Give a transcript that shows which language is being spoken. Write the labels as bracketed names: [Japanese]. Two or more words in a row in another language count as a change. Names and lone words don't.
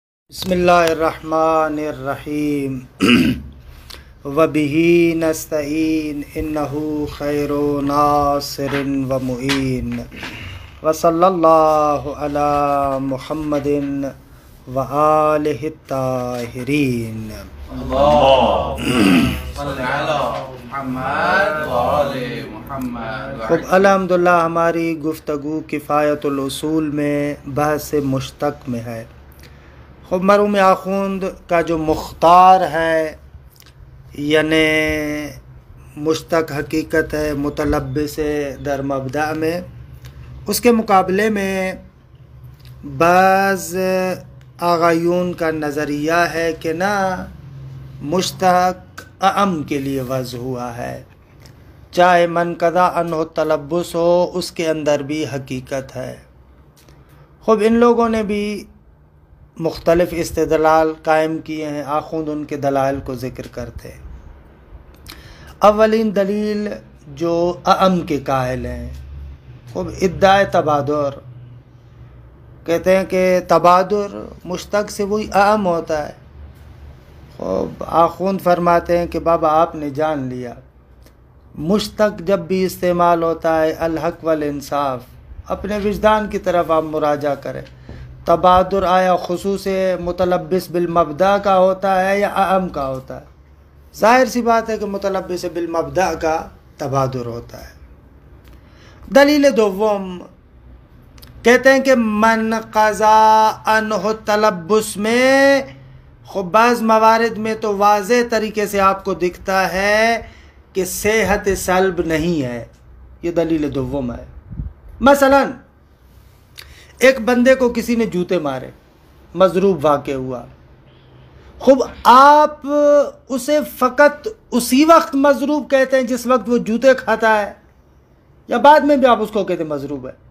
[Arabic] بسم اللہ الرحمن الرحیم وبہ نستعین انہ خیر ناصر و معین وصلی اللہ علی محمد و آلہ الطاہرین۔ [Urdu] خب الحمدللہ ہماری گفتگو کفایت الاصول میں بحث مشتق میں ہے۔ خب مرحوم آخوند کا جو مختار ہے یعنی مشتق حقیقت ہے متلبس در مبدأ میں، اس کے مقابلے میں بعض آغایون کا نظریہ ہے کہ نہ مشتق اعم کے لیے وضع ہوا ہے، چاہے [Arabic] من قضا عنہ تلبس [Urdu] ہو اس کے اندر بھی حقیقت ہے۔ خب ان لوگوں نے بھی مختلف استدلال قائم کیے ہیں، آخوند ان کے دلائل کو ذکر کرتے ہیں۔ اولین دلیل جو اعم کے قائل ہیں، خب ادعائے تبادر، کہتے ہیں کہ تبادر مشتق سے وہی اعم ہوتا ہے۔ خب آخوند فرماتے ہیں کہ بابا آپ نے جان لیا، مشتق جب بھی استعمال ہوتا ہے [Arabic] الحق والانصاف، [Urdu] اپنے وجدان کی طرف آپ مراجعہ کریں۔ تبادر آیا خصوص متلبس بالمبدأ کا ہوتا ہے یا اعم کا ہوتا ہے؟ ظاہر سی بات ہے کہ متلبس بالمبدأ کا تبادر ہوتا ہے۔ دلیل دوم کہتے ہیں کہ [Arabic] من قضا عنہ تلبس [Urdu] میں خب بعض موارد میں تو واضح طریقے سے آپ کو دکھتا ہے کہ صحت سلب نہیں ہے، یہ دلیل دوم ہے۔ مثلاً ایک بندے کو کسی نے جوتے مارے، مضروب واقع ہوا، خب آپ اسے فقط اسی وقت مضروب کہتے ہیں جس وقت وہ جوتے کھاتا ہے، یا بعد میں بھی آپ اس کو کہتے ہیں مضروب ہے؟